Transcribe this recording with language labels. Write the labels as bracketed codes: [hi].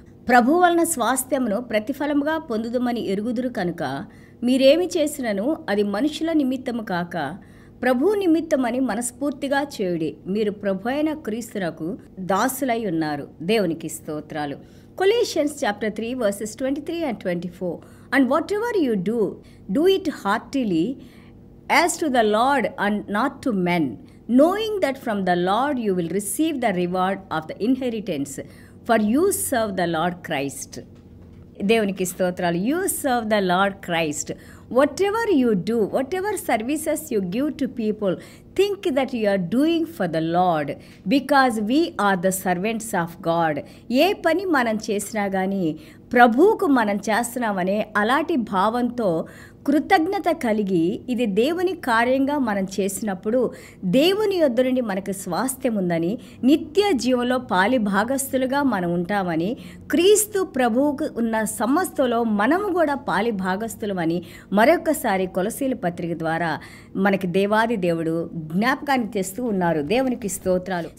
[te] ప్రభు వలన స్వాస్థ్యమును ప్రతిఫలముగా పొందుదుమని ఎరుగుదురు కనుక మీరేమి చేసినను అది మనుషుల నిమిత్తము కాక ప్రభు నిమిత్తమని మనస్ఫూర్తిగా చేయుడి. మీరు ప్రభు అయిన క్రీస్తునకు దాసులై ఉన్నారు. దేవునికి స్తోత్రాలు. [en] Colossians chapter 3 verses 23 and 24. And whatever you do, do it heartily as to the Lord and not to men, knowing that from the Lord you will receive the reward of the inheritance, for you serve the Lord Christ. [te] దేవునికి స్తోత్రాలు. [en] You serve the Lord Christ. Whatever you do, whatever services you give to people, think that you are doing for the Lord, because we are the servants of God. [te] ఏ పని మనం చేసినా కానీ ప్రభువుకు మనం చేస్తున్నామనే అలాంటి భావంతో కృతజ్ఞత కలిగి ఇది దేవుని కార్యంగా మనం చేసినప్పుడు దేవుని యొద్ద నుండి మనకు స్వాస్థ్యం ఉందని, నిత్య జీవంలో పాలి భాగస్థులుగా మనం ఉంటామని, క్రీస్తు ప్రభువుకు ఉన్న సమస్తలో మనము కూడా పాలి భాగస్థులమని మరొకసారి కొలసీల పత్రిక ద్వారా మనకి దేవాది దేవుడు జ్ఞాపకాన్ని తెస్తూ ఉన్నారు. దేవునికి స్తోత్రాలు.